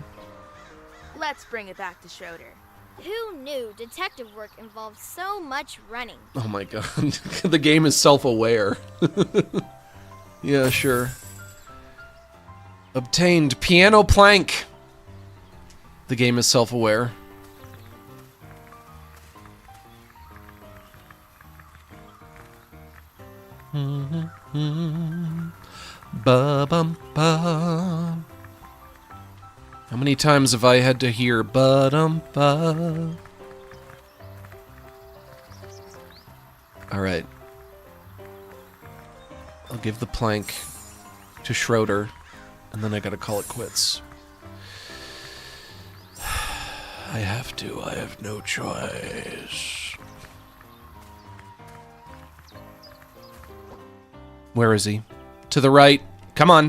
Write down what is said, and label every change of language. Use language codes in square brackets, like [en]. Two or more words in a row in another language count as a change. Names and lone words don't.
[en] Let's bring it back to Schroeder. Who knew detective work involved so much running? Oh my god. The game is self-aware. Yeah, sure. Obtained piano plank. The game is self-aware. Ba-bum-ba. How many times have I had to hear ba-dum-ba? Alright. I'll give the plank to Schroeder, and then I gotta call it quits. I have to. I have no choice. Where is he? To the right. Come on.